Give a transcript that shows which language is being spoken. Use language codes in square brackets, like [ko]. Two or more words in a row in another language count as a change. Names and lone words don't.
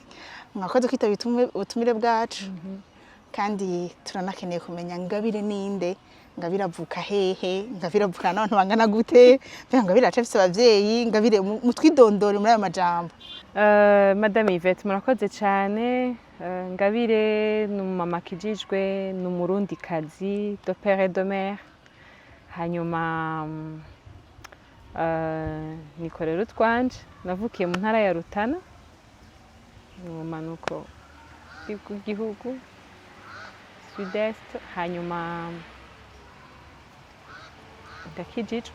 [rn] Mwakoze kwitaba ubutumire bwacu. Kandi turanakeneye kumenya Ngabire ninde, Ngabire avuka hehe, Ngabire avuka n'abantu bangana gute, Ngabire acafise abavyeyi, Ngabire mutwidondore muri ayo majambo. Madame Yvette murakoze cyane. Ngabire ni umumama kijijwe, ni umurundi kazi [fr] de père et de mère. [rn] Hanyuma nikorera utwanje, navukiye mu ntara ya Rutana mu manuko bw'igihugu sud-est. Hanyuma ndakijijwe.